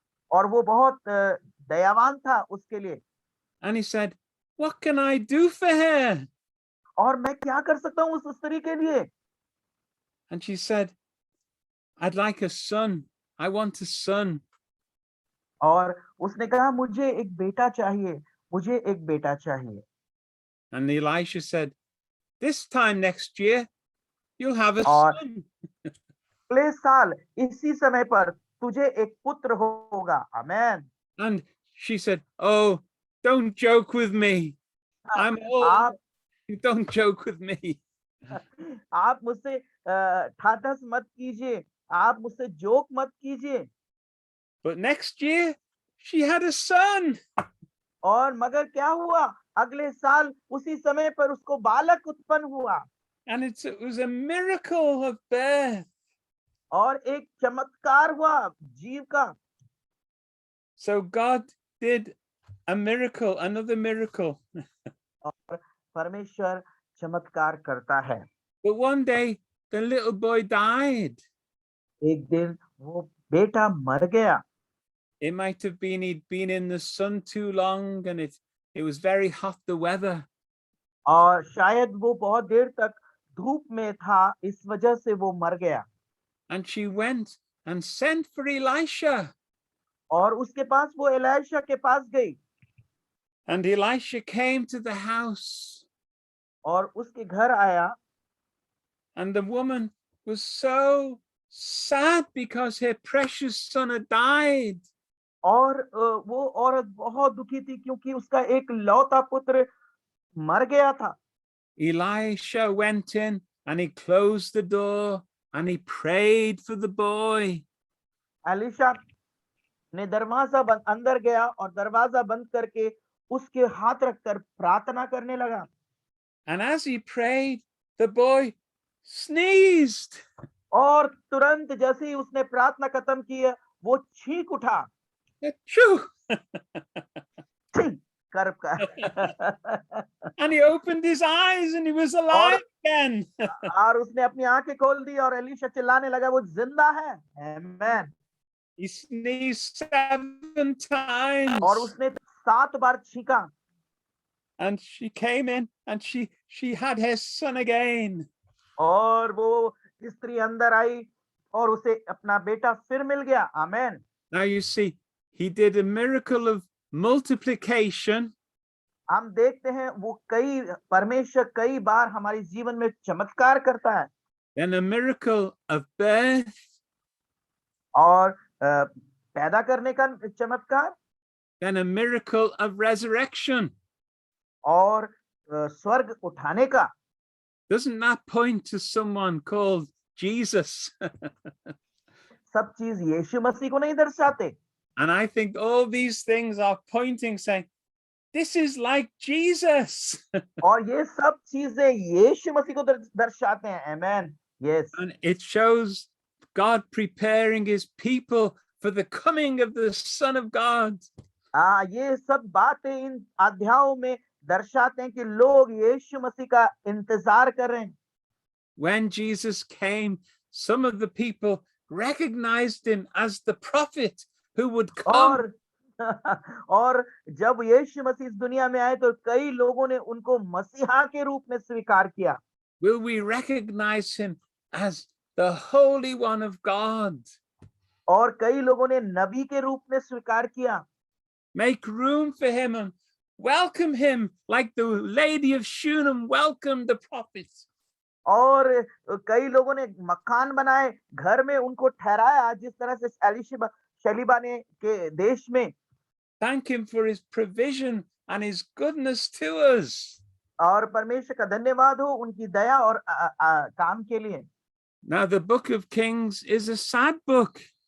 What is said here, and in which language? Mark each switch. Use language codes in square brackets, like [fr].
[hi] और वो बहुत दयावान था उसके लिए। [en] And he said, what can I do for her? [hi] और मैं क्या कर सकता हूँ उस स्त्री के लिए? [en] And she said, I'd like a son. I want a son. [hi] और उसने कहा मुझे एक बेटा चाहिए, मुझे एक बेटा चाहिए। [en] And Elisha said, this time next year, you'll have a [hi] और [en] son. [hi] अगले साल इसी समय पर तुझे एक पुत्र होगा। आमेन। [en] And she said, oh, don't joke with me. I'm old. [hi] आप [en] Don't joke with me. [hi] आप मुझसे ठाठस मत कीजिए, आप मुझसे जोक मत कीजिए। [en] But next year, she had a son. [hi] और मगर क्या हुआ, अगले साल उसी समय पर उसको बालक उत्पन्न हुआ। [en] And it was a miracle of birth. [hi] और एक चमत्कार हुआ जीव का। [en] So God did a miracle, another miracle. [hi] और परमेश्वर चमत्कार करता है। [en] But one day, the little boy died. [hi] एक दिन वो बेटा मर गया। [en] It might have been he'd been in the sun too long and it was very hot, the weather. [hi] और शायद वो बहुत देर तक धूप में था, इस वजह से वो मर गया। [en] And she went and sent for Elisha. [hi] और उसके पास वो एलीशा के पास गई। [en] And Elisha came to the house. [hi] और उसके घर आया। [en] And the woman was so sad because her precious son had died. [hi] और वो औरत बहुत दुखी थी क्योंकि उसका एक लौता पुत्र मर गया था। [en] Elisha went in and he closed the door and he prayed for the boy. [hi] Elisha ने दरवाजा बंद, अंदर गया और दरवाजा बंद करके उसके हाथ रखकर प्रार्थना करने लगा। [en] And as he prayed, the boy sneezed. [hi] और तुरंत जैसे ही उसने प्रार्थना खत्म की, वो छींक उठा। [en] Achoo! [hi] छींक कर कर। [en] And he opened his eyes and he was alive again. [hi] और उसने अपनी आंखें खोल दी और एलीशा चिल्लाने लगा, वो जिंदा है। आमेन। [en] He sneezed 7 times. [hi] और उसने 7 बार छींका। [en] And she came in and she had her son again. [hi] और वो स्त्री अंदर आई और उसे अपना बेटा फिर मिल गया। आमेन। [en] Now you see, he did a miracle of multiplication. [hi] हम देखते हैं वो परमेश्वर कई बार हमारे जीवन में चमत्कार करता है। [en] Then a miracle of birth. [hi] और पैदा करने का चमत्कार। [en] Then a miracle of resurrection. [hi] और स्वर्ग उठाने का। [en] Doesn't that point to someone called Jesus? [hi] सब चीज यीशु मसीह को नहीं दर्शाते। [en] And I think all these things are pointing, saying, this is like Jesus. [hi] और ये सब चीजें यीशु मसीह को दर्शाते हैं। आमेन। [en] Yes. And it shows God preparing his people for the coming of the Son of God. [hi] ये सब बातें इन अध्यायों में दर्शाते हैं कि लोग यीशु मसीह का इंतजार कर रहे हैं। [en] When Jesus came, some of the people recognized him as the prophet who would come. [hi] और जब यीशु मसीह इस दुनिया में आए तो कई लोगों ने उनको मसीहा के रूप में स्वीकार किया। [en] Will we recognize him as the Holy One of God? [hi] और कई लोगों ने नबी के रूप में स्वीकार किया। [en] Make room for him and welcome him like the lady of Shunem welcomed the prophet. [hi] और कई लोगों ने मकान बनाए, घर में उनको ठहराया, जिस तरह से शलीबा ने के देश में। [en] Thank him for his provision and his goodness to us. [hi] और परमेश्वर का धन्यवाद हो उनकी दया और काम के लिए। [en] Now the book of Kings is a sad book.